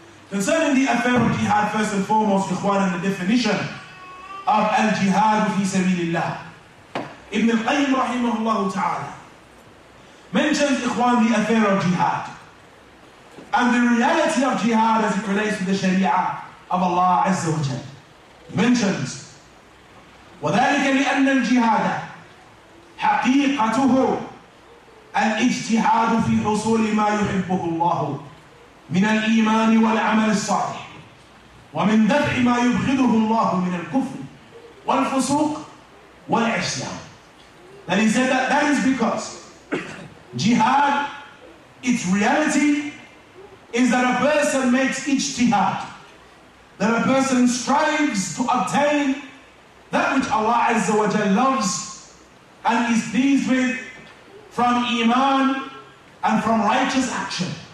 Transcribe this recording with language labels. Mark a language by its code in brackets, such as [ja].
[en] Concerning the affair of jihad, first and foremost, ikhwan, and the definition of al-jihad fi sabilillah, Ibn al-Qayyim rahimahullah ta'ala mentions, ikhwan, the affair of jihad and the reality of jihad as it relates to the sharia of Allah azza wa jal. He mentions, [ar] وَذَلِكَ لِأَنَّ الْجِهَادَ حَقِيقَتُهُ الاجتهاد في حصول ما يحبه الله من الإيمان والعمل الصالح ومن دفع ما يبغضه الله من الكفر والفسوق والعصيان. [en] And he said that is because jihad, its reality is that a person makes ijtihad, that a person strives to obtain that which Allah Azza wa Jal loves and is pleased with from iman and from righteous action.